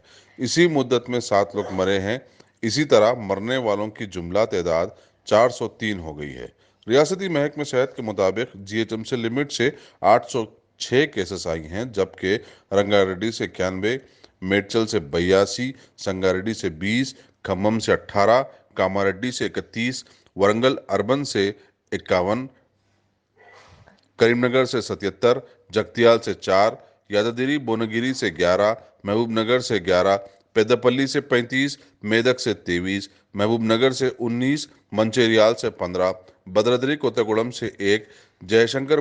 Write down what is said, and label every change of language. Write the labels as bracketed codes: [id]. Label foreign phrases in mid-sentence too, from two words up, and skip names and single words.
[ur] اسی مدت میں 7 لوگ مرے ہیں۔ اسی طرح مرنے والوں کی جملہ تعداد 403 ہو گئی ہے. ریاستی محکمہ صحت کے مطابق جی ایچ ایم سی لمٹ سے 806 کیسز آئی ہیں، جبکہ رنگا ریڈی سے 91، میڑچل سے 82، سنگا ریڈی سے 20، کھمم سے 18، کاما ریڈی سے 31، ورنگل اربن سے 51، کریم نگر سے 77، جگتیال سے 4، یادادری بھونگیری سے 11، محبوب نگر سے 11، پیدا پلی سے 35، میدک سے 23، محبوب نگر سے 19، منچریال سے 15، بھدرادری کوتہ گوڑم سے 1، جے شنکر